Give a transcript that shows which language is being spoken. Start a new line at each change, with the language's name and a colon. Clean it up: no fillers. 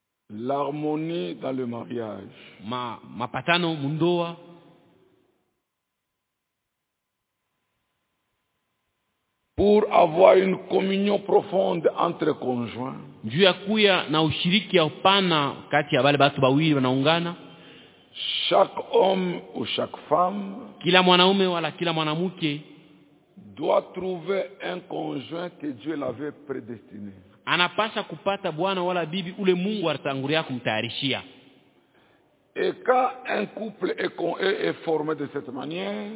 French: l'harmonie dans le mariage,
Swahili: mapatano mundoa,
French: pour avoir une communion profonde entre conjoints,
Swahili: juu ya kuya na ushiriki ya upana kati ya wale watu wawili wanaungana,
French: chaque homme ou chaque femme,
Swahili: kila mwanaume wala kila mwanamke,
French: doit trouver un conjoint que Dieu l'avait prédestiné.
Swahili: Anapasha kupata bwana wala bibi ule Mungu alitangulia kumtayarishia.
French: Et quand un couple est formé de cette manière,